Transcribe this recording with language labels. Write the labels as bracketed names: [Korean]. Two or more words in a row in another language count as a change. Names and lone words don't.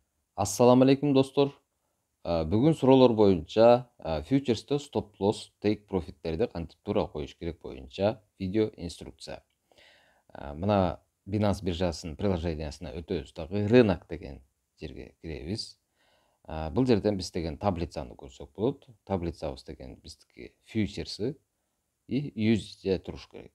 [Arabic] السلام عليكم [Kyrgyz] достор. Бүгүн суроолор боюнча futures'te [English] stop loss, take profit'терди [Kyrgyz] кантип туура коюш керек боюнча видео инструкция. Мына Binance биржасынын приложениясына өтөбүз дагы рынок деген жерге киребиз. Бул жерден биз деген таблицаны көрсөк болот. Таблицабыз деген биздики futures'ы и USD туруш керек.